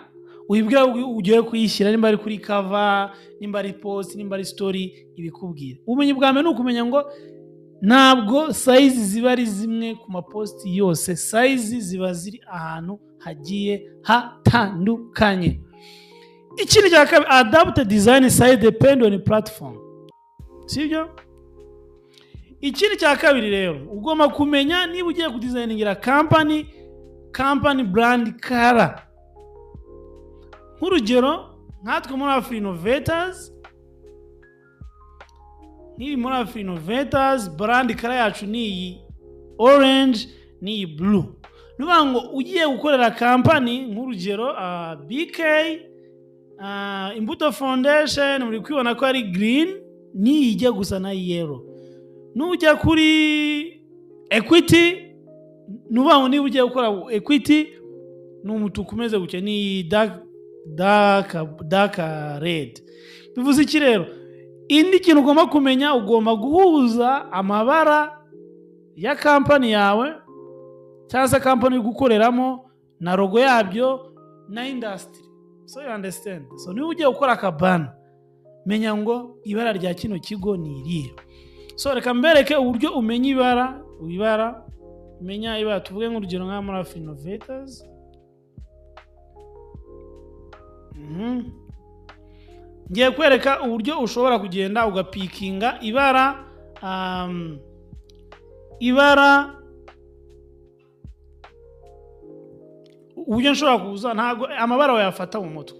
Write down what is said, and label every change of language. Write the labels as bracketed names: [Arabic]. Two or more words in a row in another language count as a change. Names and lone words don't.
[Kinyarwanda] Uyibwira ugiye kuyishyira nimba ari kuri cover, nimba ari post, nimba ari story ibikubwira. Ubumenyi bwa mbere ni ukumenya ngo ntabwo size ziba ari zimwe ku mapost yose. Size ziba ziri ahantu hagiye hatandukanye. ikindi cya kabiri, [English] adapt design size depend on platform. [Kinyarwanda] Sibyo? Ikindi cya kabiri rero, ugomba kumenya niba ugiye kudesigningira [English] company brand color. [Kinyarwanda] Nk'urugero, nkatwe muri Afri Innovators, [English] brand color [Kinyarwanda] yacu ni iyi orange, ni iyi blue. Nuvuga ngo ugiye gukorera company nk'urugero BK Imbuto Foundation, muri kwibona ko ari green, ni ijya gusa na yellow. Nujya kuri Equity, nuvuga ngo niba ugiye gukora Equity ni umutuku umeze gutya, ni [English] dark red. [Kinyarwanda] Bivuze iki rero? Indi kintu ugomba kumenya, ugomba guhuza amabara ya company yawe cyangwa se company uri gukoreramo na logo yabyo na industry. [English] So you understand? [Kinyarwanda] So niba ugiye gukora akabana, menya ngo ibara rya kino kigo ni irihe. So reka mbereke uburyo umenya ibara, menya ibara. Tuvuge nk'urugero nka muri Afri Innovators. Ngiye kwereka uburyo ushobora kugenda ugapikinga ibara uburyo nshobora kuza, ntago amabara wayafata mu mutwe.